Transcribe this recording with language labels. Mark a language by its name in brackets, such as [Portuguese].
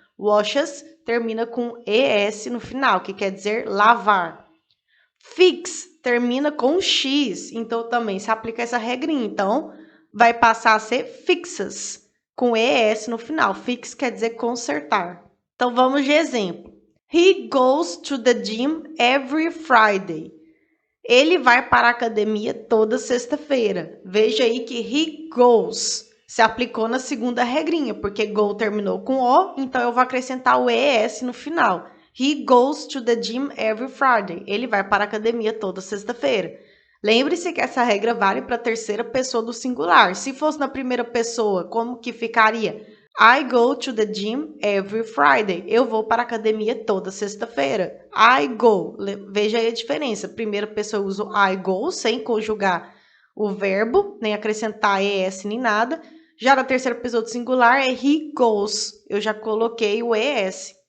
[Portuguese] Washes termina com ES no final, que quer dizer lavar. Fix termina com X, então também se aplica essa regrinha. Então, vai passar a ser fixes, com ES no final. Fix quer dizer consertar. Então, vamos de exemplo. [English] He goes to the gym every Friday. [Portuguese] Ele vai para a academia toda sexta-feira. Veja aí que [English] he goes [Portuguese] se aplicou na segunda regrinha, porque go terminou com O, então eu vou acrescentar o ES no final. [English] He goes to the gym every Friday. [Portuguese] Ele vai para a academia toda sexta-feira. Lembre-se que essa regra vale para a terceira pessoa do singular. Se fosse na primeira pessoa, como que ficaria? [English] I go to the gym every Friday. [Portuguese] Eu vou para a academia toda sexta-feira. [English] I go. [Portuguese] Veja aí a diferença. Primeira pessoa eu uso [English] I go, [Portuguese] sem conjugar o verbo, nem acrescentar es nem nada. Já na terceira pessoa do singular é [English] he goes. [Portuguese] Eu já coloquei o es.